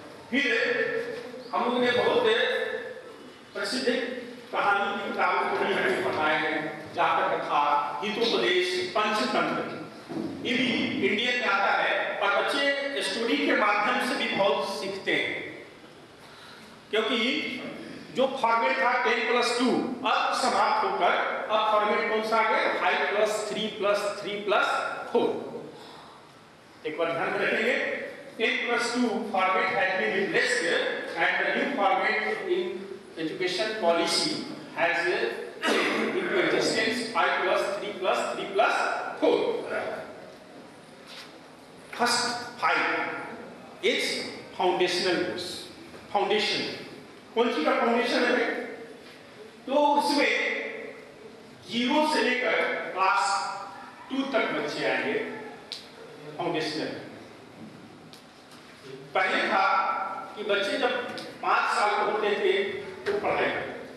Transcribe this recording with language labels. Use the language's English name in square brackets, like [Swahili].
[Hindi] फिर हम लोगों ने बहुत प्रसिद्ध कहानी की किताबों को भी हमें पढ़ाए हैं, जातक कथा, हितोपदेश, पंचतंत्र, ये भी इंडियन में आता है और बच्चे स्टोरी के माध्यम से भी बहुत सीखते हैं। क्योंकि जो फॉर्मेट था 10+2 अब समाप्त होकर अब फॉर्मेट कौन सा आ गया, 5+3+3+4। एक बार ध्यान में रखेंगे, [English] 10+2 format has been replaced and the new format in education policy has into existence 5+3+3+4. First 5 is foundational course, foundation। [Hindi] कौन सी का फाउंडेशन है? तो उसमें 0 से लेकर क्लास 2 तक बच्चे आएंगे। फाउंडेशनल पहले था कि बच्चे जब 5 साल के होते थे तो पढ़ाई करते,